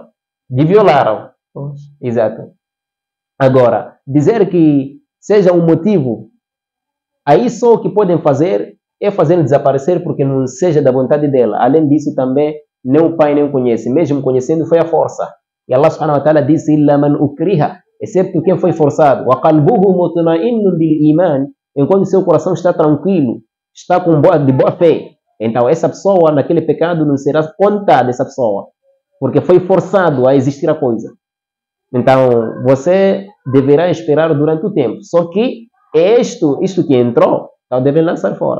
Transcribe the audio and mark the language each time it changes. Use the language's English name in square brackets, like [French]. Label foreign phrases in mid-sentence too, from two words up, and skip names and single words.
[Portuguese] De violaram. Exato. Agora, dizer que seja um motivo, aí só o que podem fazer é fazer desaparecer porque não seja da vontade dela. Além disso também, nem o pai nem o conhece, mesmo conhecendo foi a força. [Arabic] E الله سبحانه وتعالى disse, إلا من أكره, [Portuguese] excepto quem foi forçado. [Arabic] وقلبه مطمئن بالإيمان, [Portuguese] enquanto seu coração está tranquilo, está de boa fé. Então, essa pessoa, naquele pecado, não será contada essa pessoa, porque foi forçado a existir a coisa. Então, você deverá esperar durante o tempo. Só que isto que entrou, então devem lançar fora.